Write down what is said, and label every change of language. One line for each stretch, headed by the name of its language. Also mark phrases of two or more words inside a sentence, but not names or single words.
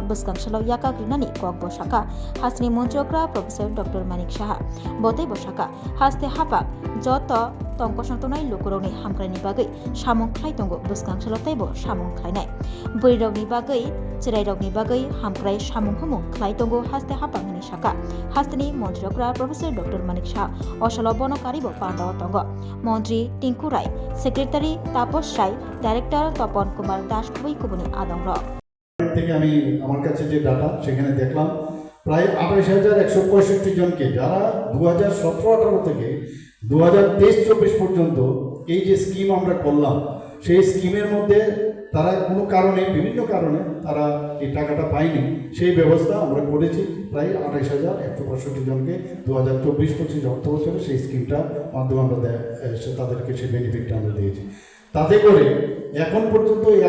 Kok Borok: बिसकांसलो याकाग्रोनानि कगबो साका हास्तिनी मन्त्री अग्रा प्रफेसर डॉक्टर मानिक साहा बतैबो साका हास्ते हापां जत तंको संतुकनाय लोकुरगनि हामक्रायनि बागै सामं खलाय तंगो बिसकांसलो तैबो सामं खलायनाय बैरगनि बागै चिरायरगनि बागै हामक्राय सामं हुमुं खलाय तंगो हास्ते हापांनि साका हास्तिनी मन्त्री अग्रा प्रफेसर डॉक्टर मानिक साहा अशालो बनकारिबो पान्दाव तंग मन्त्री टिंकु राय सेक्रेटारि तापस राय डायरेक्टर तपन कुमार दास कुबुनी आदंग
Bangla: থেকে আমি আমার কাছে যে ডাটা সেখানে দেখলাম প্রায় ২৮,১৬৫ জনকে যারা ২০১৭-১৮ থেকে ২০২৩-২৪ পর্যন্ত এই যে স্কিম আমরা করলাম সেই স্কিমের মধ্যে তারা কোনো কারণে বিভিন্ন কারণে তারা এই টাকাটা পায়নি সেই ব্যবস্থা আমরা করেছি প্রায় ২৮,১৬৫ জনকে ২০২৪-২৫ অর্থ বছরে সেই স্কিমটা মাধ্যমে আমরা তাদেরকে সেই বেনিফিটটা আমরা দিয়েছি তাতে করে এখন পর্যন্ত